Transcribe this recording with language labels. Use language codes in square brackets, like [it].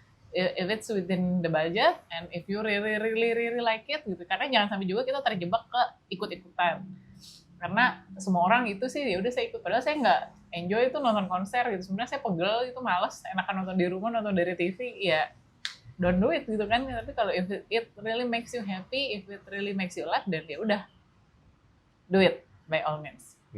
[en] If it's within the budget and if you really like it gitu. [id] Karena jangan sampai juga kita terjebak ke ikut-ikutan. Karena semua orang itu sih ya udah saya ikut, padahal saya nggak enjoy itu nonton konser gitu. Sebenarnya saya pegel, itu malas, enakan nonton di rumah, nonton dari TV, ya [en] don't do it [id] gitu kan. Tapi kalau [en] if it really makes you happy, if it really makes you laugh, [id] dan ya udah [en] do it by all means.